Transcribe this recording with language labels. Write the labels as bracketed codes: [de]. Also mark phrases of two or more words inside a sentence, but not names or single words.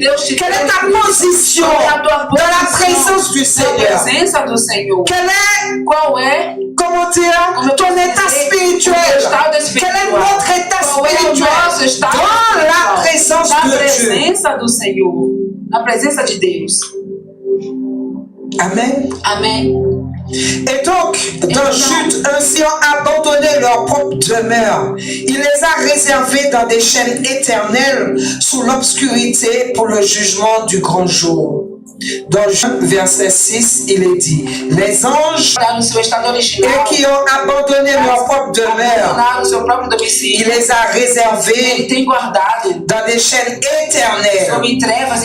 [fr] Quelle est ta position dans la présence du Seigneur? Quel est, comment dire, ton état spirituel? Quel est notre état spirituel dans la présence de Dieu? [pt] Na presença de Deus. Amen. Amen. [fr] Et donc, dans Jude, ainsi ont abandonné leur propre demeure. Il les a réservés dans des chaînes éternelles sous l'obscurité pour le jugement du grand jour. Dans Jude, verset 6, il est dit, les anges et qui ont abandonné leur propre demeure, il les a réservés dans des chaînes éternelles.